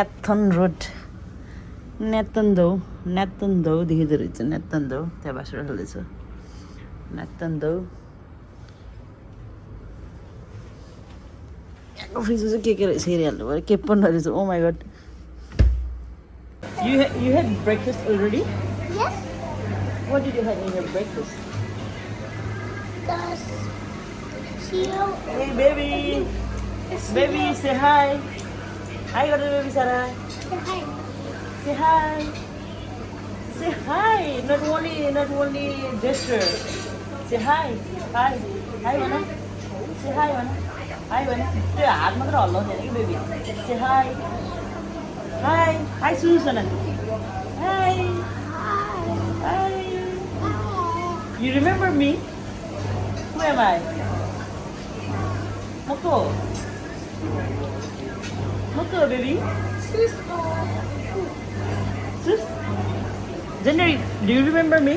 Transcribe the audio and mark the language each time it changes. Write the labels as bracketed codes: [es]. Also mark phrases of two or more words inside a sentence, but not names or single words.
[ne] नेतन्दौ देखिँदो रहेछ नेतन्दौ त्यहाँ बाँसुरा खेल्दैछ नेतन्दौ यहाँको फ्रिजमा चाहिँ के रहेछ हेरिहाल्नु पऱ्यो के पनि रहेछ [en] oh my god You had breakfast already? Yes. What did you have in your breakfast? Cereal. Hey baby! Baby, say hi! Hi, go to baby Sarah! Hi. Say hi! Say hi! Not only gesture. Say hi! Hi! Hi, Vana! Say hi, Vana! Hi, Vana! [ne] त्यो हात मात्र हल्लाउँदैन कि बेबी [en] Say hi! Hi! Hi, Susan! Hi! Hi! You remember me? Who am I? Moko! Moko, baby! Sis. Sus? January, do you remember me?